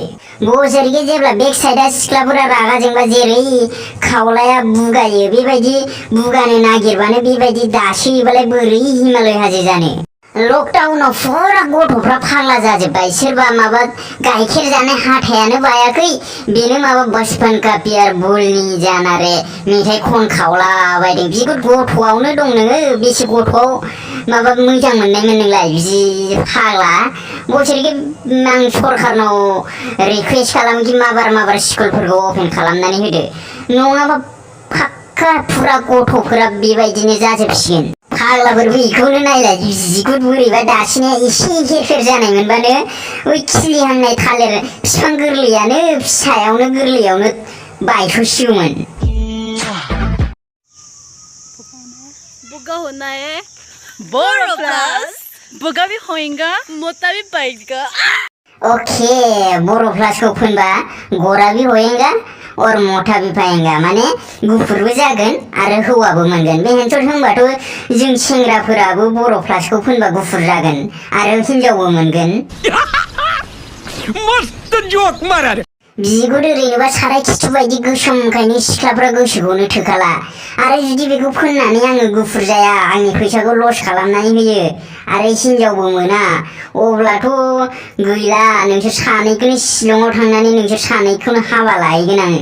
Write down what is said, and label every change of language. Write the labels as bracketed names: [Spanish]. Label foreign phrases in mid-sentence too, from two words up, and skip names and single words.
[Bodo] बोसोरखे जेब्ला बेक साइडआ सिख्लाफोरा रागा जोंबा जेरै खावलाया बुगायो बेबायदि बुगानो नागिरबानो बेबायदि दासोयोबालाय बोरै हिमालय हाजो जानो। लकडाउनाव फुरा गथ'फ्रा फाग्ला जाजोब्बाय। सोरबा माबा गाइखेर जानाय हाथायानो बायाखै बेनो माबा [Hindi] बचपन का प्यार भूलनी जाना रे [Bodo] मेथाइ खनखावला बायदों। बिगुर गथ'आवनो दं नोङो बेसे गथ'आव माबा मोजां मोननायमोन नोंलाय बिदि फाग्ला। बोसोरखे आं सरखारनाव रिक्वेस्ट खालामो कि माबार स्कुलफोरखौ अपेन खालामनानै होदो नङाबा फाक्का फुरा गथ'फोरा बेबायदिनो जाजोबसिगोन। फाग्लाफोर बेखौनो नायलाय बिगुर बोरैबा दासिनाया एसे गेफेर जानाय मोनबानो ओइ खिलिहांनाय थालिर बिफां गोरलैयानो फिसायावनो गोरलैयावनो बायथ'सिगौमोन। [Hindi] बुगा होना है बोरो प्लस बुगा भी होएगा मोटा भी पाएगा। ओके बोरो प्लस को फुनबा गोरा भी होएगा और मोटा भी पाएगा [Bodo] माने गुफुरबो जागोन आरो हौवाबो मोनगोन। बेनोथ होनबाथ जों सेंग्राफोराबो बोरो प्लसखौ फुनबा गुफुर जागोन आरो हिनजावबो मोनगोन। [Hindi] मस्त जोक मारा [Bodo] बिगुर ओरैनोबा साराय खिथु बायदि गोसोमखायनो सिख्लाफ्रा गोसोखौनो थोखाला आरो जुदि बेखौ फोननानै आङो गुफुर जाया आंनि फैसाखौ लस खालामनानै होयो आरो हिनजावबो मोना अब्लाथ गैला नोंसोर सानैखौनो शिलंआव थांनानै नोंसोर सानैखौनो हाबा लाहैगोन आङो।